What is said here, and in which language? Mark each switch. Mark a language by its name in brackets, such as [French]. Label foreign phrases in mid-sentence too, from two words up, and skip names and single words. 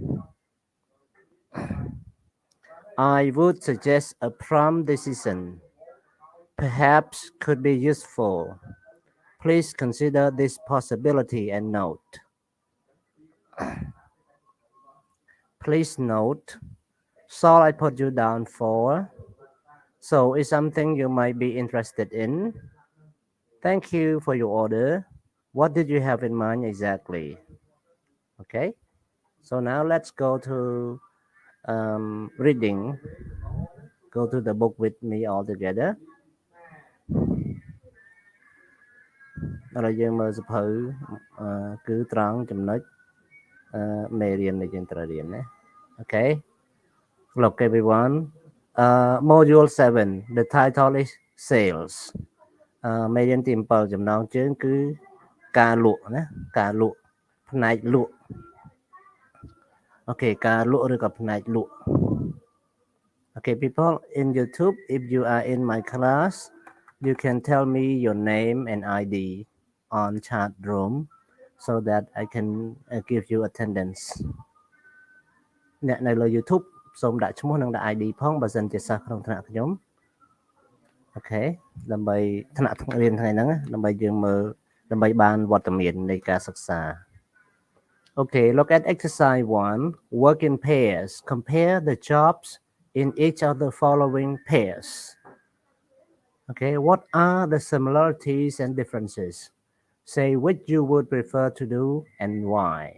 [English] I would suggest a prompt decision perhaps could be useful please consider this possibility and note please note shall I put you down for so is something you might be interested in Thank you for your order. What did you have in mind exactly? Okay, so now let's go to reading. Go to the book with me all together. [Khmer] ដល់យើងមើលសភៅគឺត្រង់ចំណុចមេរៀនដែលយើងត្រូវរៀនណា [English] Okay, look everyone. Module 7 the title is sales. [Khmer] មេរៀនទី7ចំណងជើងគឺការលក់ណាការលក់ផ្នែកលក់ [English] Okay, [Khmer] ការលក់ឬក៏ផ្នែកលក់ [English] Okay, people in YouTube, if you are in my class, you can tell me your name and ID on chat room so that I can give you attendance. [Khmer] អ្នកនៅលើ YouTube សូមដាក់ឈ្មោះនិងដាក់ ID ផងបើសិនជាសិស្សក្នុងថ្នាក់ខ្ញុំ Okay ដើម្បីថ្នាក់រៀនថ្ងៃហ្នឹងដើម្បីយើងមើលដើម្បីបានវត្តមាននៃការសិក្សា [English] Okay, look at exercise 1. Work in pairs. Compare the jobs in each of the following pairs. Okay, what are the similarities and differences? Say which you would prefer to do and why.